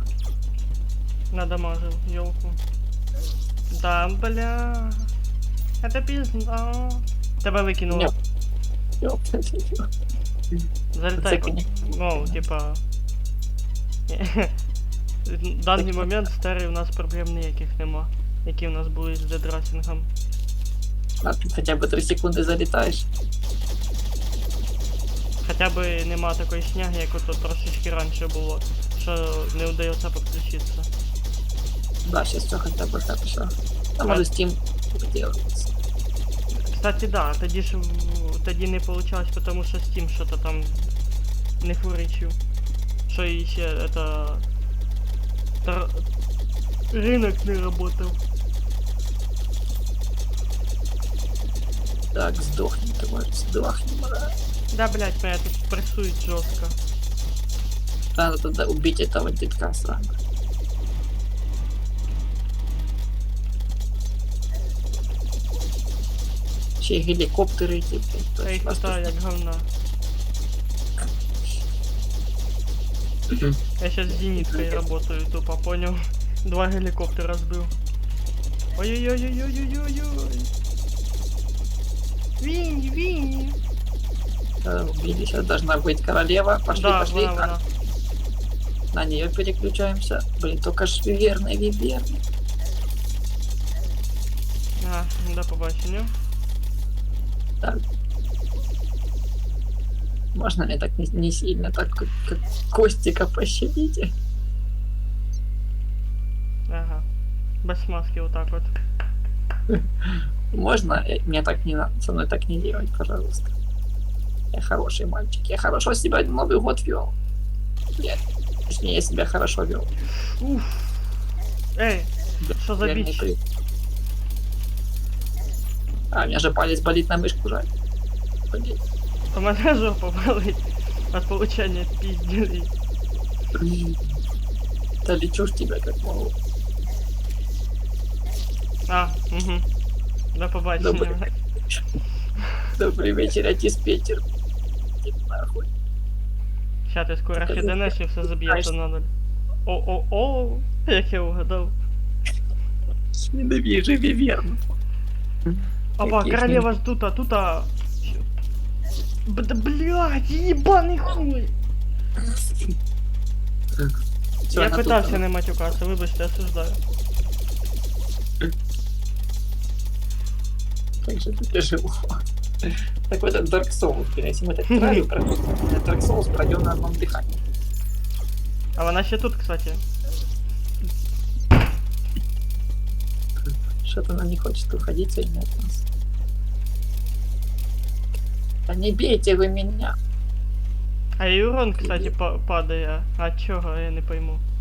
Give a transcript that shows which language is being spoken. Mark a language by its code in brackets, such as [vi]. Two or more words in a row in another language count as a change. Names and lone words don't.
[ru] Надамажил елку. Да, бля. Это пизда. Тебя выкинуло. Нет. Ёлка. Залетай. Зацепи. Ну, типа. [uk] В даний момент старий у нас проблем ніяких нема. Які у нас були з дедрасінгом. [ru] А ты хотя бы 3 секунды залетаешь. [uk] Хоча б нема такої сняги, як ото трошечки раніше було, що не вдається підключитися. [ru] Да, сейчас все хотя бы хорошо. А может Steam делается. Кстати, да, [uk] тоді не получалось, тому що Steam що-то там не фуричив. Що і ще [ru] это... Рынок не работал. Так, сдохни, товарищ, сдохни, мразь. Да, блять, меня тут прессует жестко. Надо тогда убить этого детка сраного. Ще геликоптеры эти, блядь, [uk] Я їх питаю як говна. [ru] Я сейчас с зениткой работаю, тупо понял. 2 геликоптера сбил. Ой-ой-ой-ой-ой-ой-ой. Винни, Винни. Убили, сейчас должна быть королева. Пошли, Да, пошли. [uk] вона. [ru] На нее переключаемся. Блин, только ж Виверна, Виверна. [uk] А, до побачення. [ru] Так. Можно мне так не сильно, так как Костика пощадите? Ага. Без маски вот так вот. Можно? Мне так не надо, со мной так не делать, пожалуйста. Я хороший мальчик, я хорошо себя Новый год вел. Точнее, я себя хорошо вел. Уф. Эй, что за бич? А, у меня же палец болит, на мышку жаль. Блин. [uk] У мене жопа болить [ru] от получения пизделей. Да лечу ж тебя как могу. [uk] А, угу. До побачення. [ru] Добрый. Добрый вечер, я диспетчер. Иди нахуй. [uk] Ща ти скоро хиденеш і все заб'ється надо. О-о-о, як я угадав. [ru] Ненавижу Виверну. Опа, Каких королева ж тут, Да блядь, ебаный хуй. Всё, Я она тут, [uk] питався [ru] она. [uk] не матюкатися, вибачте, [ru] осуждаю. Как же это тяжело. Так вот, это Dark Souls, блин, если мы так играли, Dark Souls пройдем на одном дыхании. [uk] А вона ще тут, [ru] кстати. Что-то она не хочет уходить сегодня от нас. Да не бейте вы меня. [uk] А і урон, кстати, падає. А чого, я не пойму.